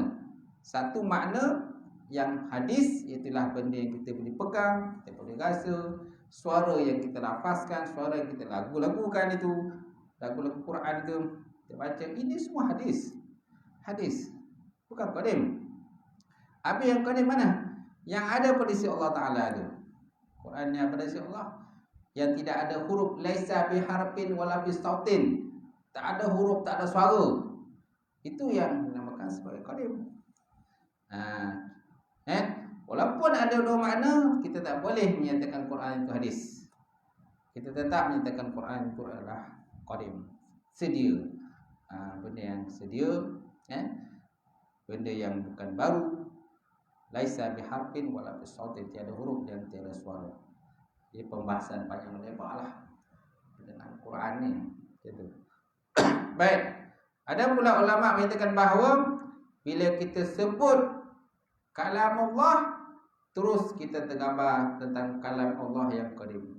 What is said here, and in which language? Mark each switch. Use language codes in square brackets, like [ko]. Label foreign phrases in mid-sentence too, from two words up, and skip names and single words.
[ms] Satu makna yang hadis, iaitulah benda yang kita boleh pegang, kita boleh rasa, suara yang kita lafazkan, suara yang kita lagu-lagukan itu, lagu-lagu Quran itu kita baca, ini semua hadis. Hadis, bukan qadim. Habis yang qadim mana? Yang ada pada sisi Allah Ta'ala itu. Quran yang pada sisi Allah, yang tidak ada huruf, [ar] ليس بحرف ولا بصوت, [ms] tak ada huruf, tak ada suara, itu yang dinamakan sebagai qadim. Walaupun ada dua makna, kita tak boleh menyatakan Quran itu hadis. kita tetap menyatakan Quran itu adalah qadim, sedia. Benda yang sedia, benda yang bukan baru. [ar] ليس بحرف ولا بصوت, [ms] tiada huruf dan tiada suara. Ini pembahasan panjang lebar lah tentang Quran ni, gitu. Baik, ada pula ulama menyatakan bahawa bila kita sebut kalam Allah, terus kita tergambar tentang kalam Allah yang qadim.